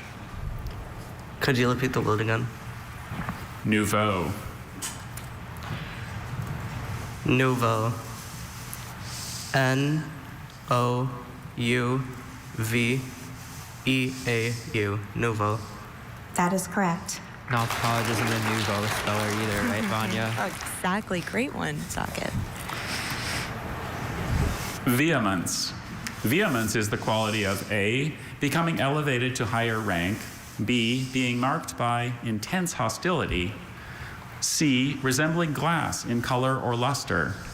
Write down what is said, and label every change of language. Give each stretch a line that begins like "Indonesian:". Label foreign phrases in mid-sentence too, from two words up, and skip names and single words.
English: Could you repeat the word again? Nouveau. Nouveau. N-O-U-V-E-A-U. Nouveau. That is correct. Knowledge College isn't a nouveau speller either, right, Vanya? Exactly. Great one, Socket. Vehemence. Vehemence is the quality of A, becoming elevated to higher rank, B, being marked by intense hostility, C, resembling glass in color or luster.